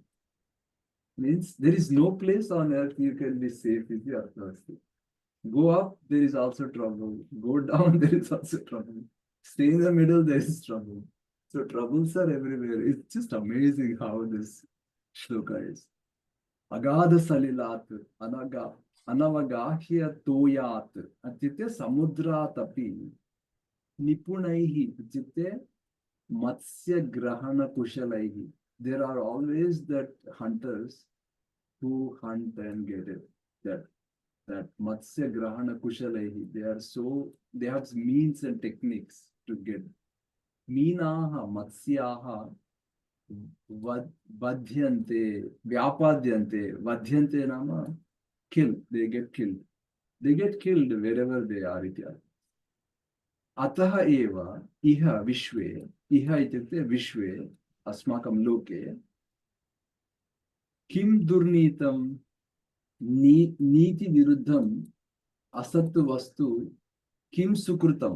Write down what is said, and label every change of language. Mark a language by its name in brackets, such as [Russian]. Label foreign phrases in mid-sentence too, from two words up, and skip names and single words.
[English] Means there is no place on earth you can be safe if you are thirsty. Go up, there is also trouble. Go down, there is also trouble. Stay in the middle, there is trouble. So troubles are everywhere. It's just amazing how this shloka is. [Sanskrit] अगाध सलिलात् अनवगाह्य तोयात् अत्यते समुद्र तापि निपुणैः अत्यते मत्स्य ग्रहण कुशलैः. [English] There are always that hunters who hunt and get it. [Sanskrit] That मत्स्य ग्रहण कुशलैः. [English] They have means and techniques to get. [Sanskrit] मीनाः मत्स्याः वध्यन्ते व्यापद्यन्ते. वध्यन्ते नाम [English] kill. They get killed. They get killed wherever they are. [Sanskrit] अतः एव इह विश्वे. इह इत्युक्ते विश्वे. अस्माकं लोके किं दुर्नीतं नीति विरुद्धं असत्तु वस्तु किं सुकृतम्